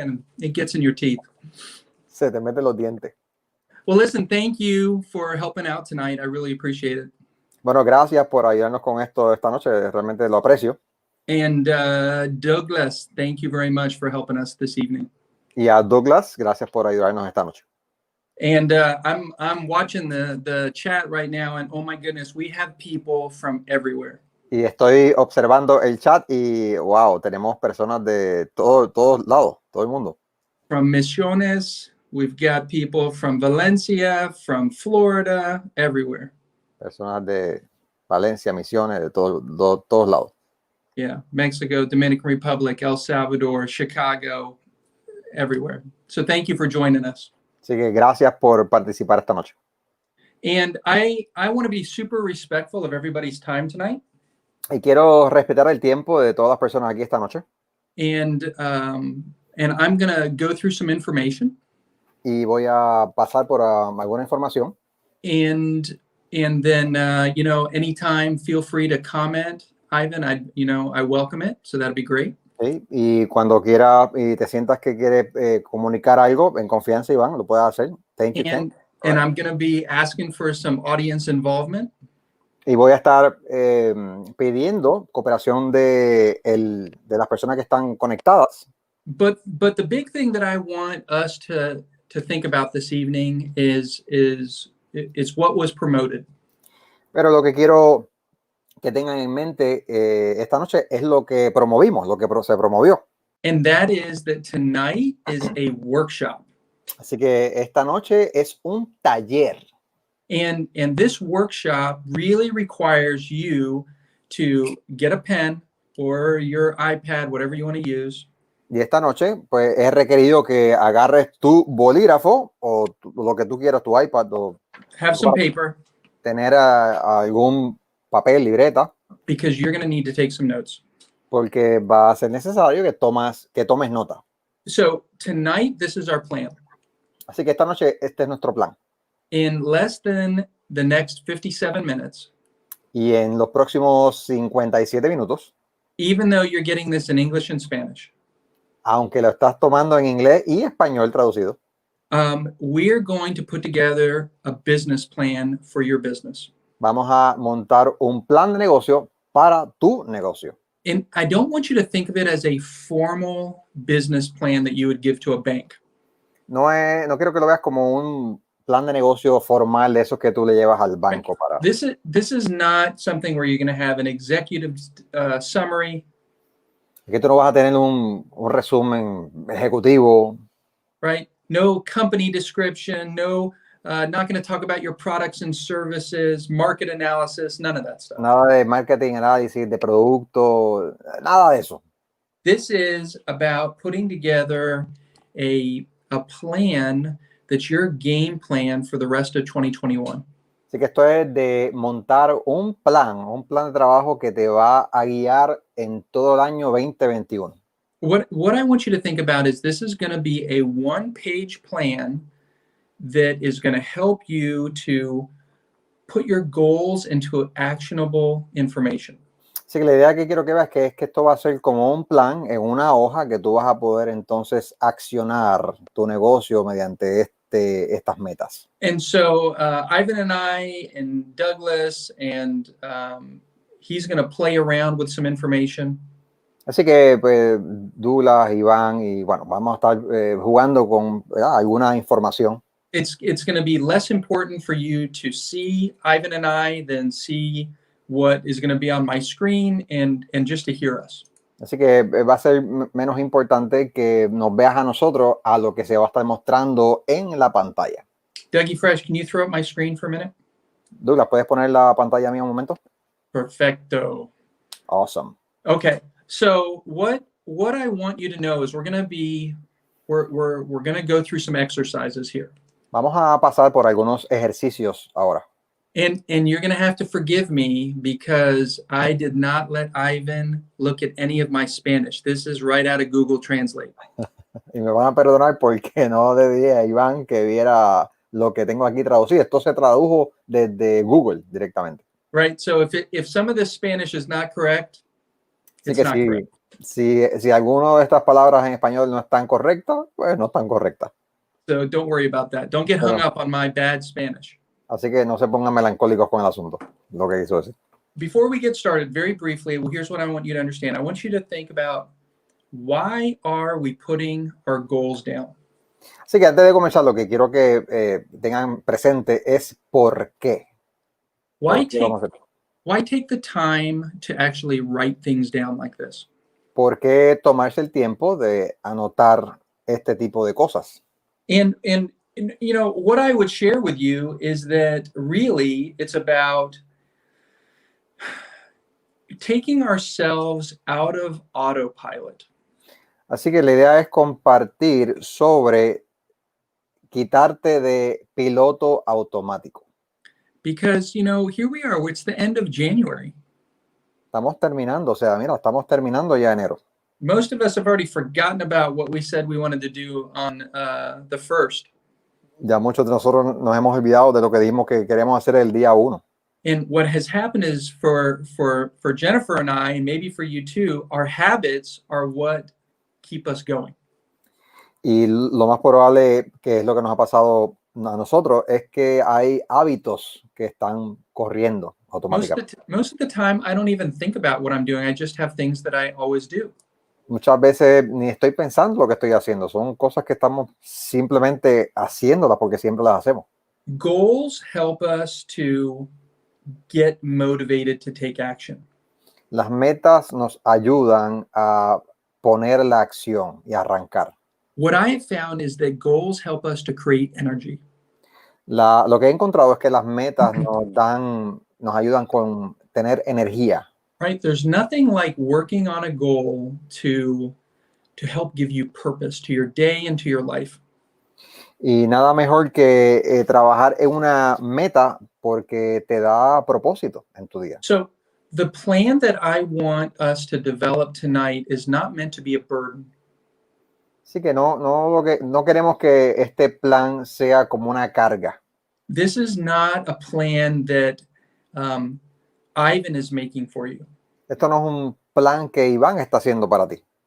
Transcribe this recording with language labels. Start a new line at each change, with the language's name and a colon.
English: And it gets in your teeth.
Spanish: Se te meten los dientes.
English: Well, listen, thank you for helping out tonight. I really appreciate it.
Spanish: Bueno, gracias por ayudarnos con esto esta noche. Realmente lo aprecio.
English: And Douglas, thank you very much for helping us this evening.
Spanish: Y a Douglas, gracias por ayudarnos esta noche.
English: And I'm watching the chat right now, and oh my goodness, we have people from everywhere.
Spanish: Y estoy observando el chat y wow, tenemos personas de todos lados, todo el mundo.
English: From Misiones, we've got people from Valencia, from Florida, everywhere.
Spanish: Personas de Valencia, Misiones, de todos lados.
English: Yeah, Mexico, Dominican Republic, El Salvador, Chicago, everywhere. So thank you for joining us.
Spanish: Así que gracias por participar esta noche.
English: And I want to be super respectful of everybody's time tonight.
Spanish: Y quiero respetar el tiempo de todas las personas aquí esta noche.
English: And I'm going to go through some information.
Spanish: Y voy a pasar por alguna información.
English: And then anytime, feel free to comment, Ivan. I welcome it, so that'd be great.
Spanish: Sí, y cuando quiera y te sientas que quieres comunicar algo en confianza, Iván, lo puedes hacer.
English: Thank you, Ken. And I'm going to be asking for some audience involvement.
Spanish: Y voy a estar pidiendo cooperación de las personas que están conectadas.
English: But the big thing that I want us to think about this evening is what was promoted.
Spanish: Pero lo que quiero que tengan en mente esta noche es lo que promovimos, lo que se promovió.
English: And that is that tonight is a workshop.
Spanish: Así que esta noche es un taller.
English: And this workshop really requires you to get a pen or your iPad, whatever you want to use.
Spanish: Y esta noche, pues, es requerido que agarres tu bolígrafo o lo que tú quieras, tu iPad o
English: have some paper.
Spanish: Tener algún papel, libreta.
English: Because you're going to need to take some notes.
Spanish: Porque va a ser necesario que tomes nota.
English: So tonight, this is our plan.
Spanish: Así que esta noche este es nuestro plan.
English: In less than the next 57 minutes.
Spanish: Y en los próximos 57 minutos.
English: even though you're getting this in English and Spanish.
Spanish: Aunque lo estás tomando en inglés y español traducido.
English: We're going to put together a business plan for your business.
Spanish: Vamos a montar un plan de negocio para tu negocio.
English: And I don't want you to think of it as a formal business plan that you would give to a bank.
Spanish: No quiero que lo veas como un plan de negocio formal de esos que tú le llevas al banco para.
English: This is not something where you're going to have an executive summary.
Spanish: Aquí tú no vas a tener un resumen ejecutivo.
English: Right? No company description, no, not going to talk about your products and services, market analysis, none of that stuff.
Spanish: Nada de marketing, análisis de producto, nada de eso.
English: This is about putting together a plan that's your game plan for the rest of 2021.
Spanish: Así que esto es de montar un plan de trabajo que te va a guiar en todo el año 2021.
English: What I want you to think about is this is going to be a one-page plan that is going to help you to put your goals into actionable information.
Spanish: Así que la idea que quiero que veas es que esto va a ser como un plan en una hoja que tú vas a poder entonces accionar tu negocio mediante estas metas.
English: And so Ivan and I and Douglas and he's going to play around with some information.
Spanish: Así que pues, Douglas, Iván y bueno, vamos a estar jugando con alguna información.
English: It's going to be less important for you to see Ivan and I than see what is going to be on my screen and just to hear us.
Spanish: Así que va a ser menos importante que nos veas a nosotros a lo que se va a estar mostrando en la pantalla.
English: Dougie Fresh, can you throw up my screen for a minute?
Spanish: Douglas, ¿puedes poner la pantalla mía un momento? Perfecto.
English: Awesome. Okay. So what I want you to know is we're going to go through some exercises here. Vamos a pasar por algunos ejercicios ahora. And you're going to have to forgive me because I did not let Ivan look at any of my Spanish. This is right out of Google Translate.
Spanish: Y me van a perdonar porque no le dije a Iván que viera lo que tengo aquí traducido. Esto se tradujo desde Google directamente.
English: Right. So if some of this Spanish is not correct,
Spanish: Así que si alguna de estas palabras en español no están correctas, pues no están correctas.
English: So don't worry about that. Don't get hung up on my bad Spanish.
Spanish: Así que no se pongan melancólicos con el asunto, lo que quiso decir.
English: Before we get started, very briefly, well, here's what I want you to understand. I want you to think about why are we putting our goals down?
Spanish: Así que antes de comenzar, lo que quiero que tengan presente es por qué.
English: Why take the time to actually write things down like this?
Spanish: ¿Por qué tomarse el tiempo de anotar este tipo de cosas?
English: And you know, what I would share with you is that really it's about taking ourselves out of autopilot.
Spanish: Así que la idea es compartir sobre quitarte de piloto automático.
English: Because, you know, here we are, it's the end of January.
Spanish: Estamos terminando, o sea, mira, estamos terminando ya enero.
English: Most of us have already forgotten about what we said we wanted to do on the 1st.
Spanish: Ya muchos de nosotros nos hemos olvidado de lo que dijimos que queríamos hacer el día 1.
English: And what has happened is for Jennifer and I, and maybe for you too, our habits are what keep us going.
Spanish: Y lo más probable que es lo que nos ha pasado a nosotros es que hay hábitos que están corriendo automáticamente.
English: Most of the time, I don't even think about what I'm doing. I just have things that I always do.
Spanish: Muchas veces ni estoy pensando lo que estoy haciendo. Son cosas que estamos simplemente haciéndolas porque siempre las hacemos.
English: Goals help us to get motivated to take action.
Spanish: Las metas nos ayudan a poner la acción y arrancar.
English: What I have found is that goals help us to create energy.
Spanish: Lo que he encontrado es que las metas nos ayudan con tener energía.
English: Right? There's nothing like working on a goal to help give you purpose to your day and to your life.
Spanish: Y nada mejor que trabajar en una meta porque te da propósito en tu día.
English: So the plan that I want us to develop tonight is not meant to be a burden.
Spanish: Así que no queremos que este plan sea como una carga.
English: This is not a plan that Ivan is making for you.
Spanish: Esto no es un plan que Iván está haciendo para ti.